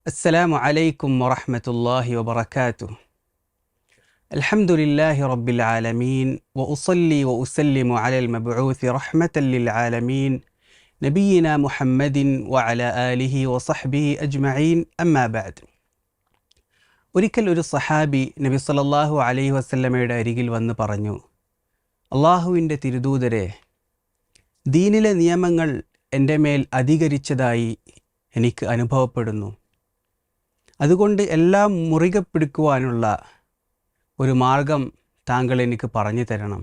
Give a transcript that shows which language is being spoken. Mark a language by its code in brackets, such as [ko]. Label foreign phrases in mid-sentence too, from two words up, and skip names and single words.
[ar] السلام عليكم ورحمة الله وبركاته. الحمد لله رب العالمين وأصلي وأسلم على المبعوث رحمة للعالمين نبينا محمد وعلى آله وصحبه أجمعين أما بعد. [ml] ഒരിക്കൽ ഒരു സഹാബി നബി [ar] صلى الله عليه وسلم [ml] അരികിൽ വന്ന് പറഞ്ഞു, അള്ളാഹുവിൻ്റെ തിരുദൂതരെ, ദീനിലെ നിയമങ്ങൾ എൻ്റെ മേൽ അധികരിച്ചതായി എനിക്ക് അനുഭവപ്പെടുന്നു. അതുകൊണ്ട് എല്ലാം മുറുകെ പിടിക്കുവാനുള്ള ഒരു മാർഗം താങ്കൾ എനിക്ക് പറഞ്ഞു തരണം.